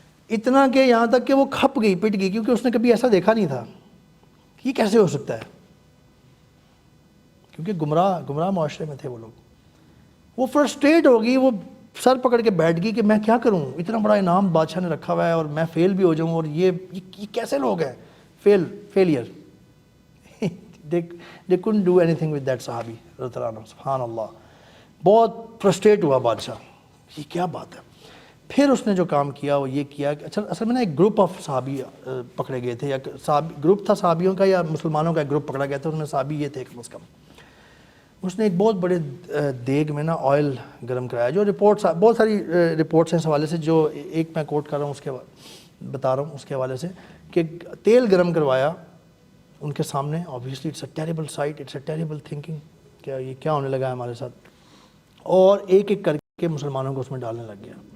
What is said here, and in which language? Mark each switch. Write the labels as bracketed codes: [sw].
[ur] اتنا کہ یہاں تک کہ وہ کھپ گئی, پٹ گئی, کیونکہ اس نے کبھی ایسا دیکھا نہیں تھا کہ یہ کیسے ہو سکتا ہے. کیونکہ گمراہ معاشرے میں تھے وہ لوگ. وہ فرسٹریٹ ہو گئی, وہ سر پکڑ کے بیٹھ گئی کہ میں کیا کروں, اتنا بڑا انعام بادشاہ نے رکھا ہوا ہے اور میں فیل بھی ہو جاؤں, اور یہ کیسے لوگ ہیں, failure. [en] they couldn't do anything with that صحابی رضی اللہ عنہ. [ur] سبحان اللہ. بہت فرسٹریٹ ہوا بادشاہ, یہ کیا بات ہے. پھر اس نے جو کام کیا وہ یہ کیا کہ اصل میں نا ایک گروپ آف صحابی پکڑے گئے تھے, یا گروپ تھا صحابیوں کا, یا مسلمانوں کا ایک گروپ پکڑا گیا تھا, ان میں صحابی یہ تھے کم از کم. اس نے ایک بہت بڑے دیگ میں نا آئل گرم کرایا. جو رپورٹس, بہت ساری رپورٹس ہیں اس حوالے سے, جو ایک میں کوٹ کر رہا ہوں اس کے بتا رہا ہوں اس کے حوالے سے, کہ تیل گرم کروایا ان کے سامنے. [en] obviously it's a terrible sight, it's a terrible thinking, [ur] کیا یہ کیا ہونے لگا ہے ہمارے ساتھ. اور ایک ایک کر کے مسلمانوں کو اس میں ڈالنے لگ گیا.